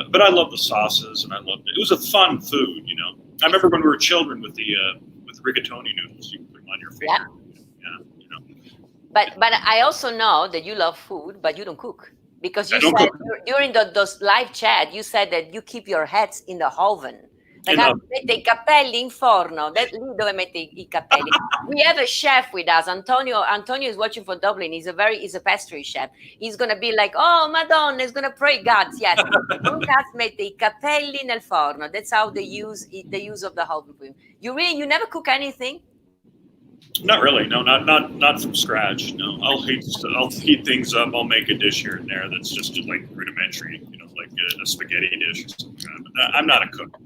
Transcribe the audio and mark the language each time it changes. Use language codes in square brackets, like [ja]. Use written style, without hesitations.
[en] But I love the sauces, and I loved it. It was a fun food, you know. I remember when we were children with the rigatoni noodles. You put them on your finger. Yeah, you know. But I also know that you love food, but you don't cook, because you said during those live chat, you said that you keep your heads in the oven. [it] Mette I capelli in forno, lì dove mette I capelli. [en] We have a chef with us, Antonio. Antonio is watching from Dublin. He's a pastry chef. He's gonna be like, oh, Madonna, he's gonna pray God. [it] Yes, Lucas mette I capelli nel forno. [en] That's how they use the use of the oven for him. You never cook anything? Not really. No, not from scratch. No, I'll heat things up. I'll make a dish here and there that's just like rudimentary, you know, like a spaghetti dish or something. I'm not a cook.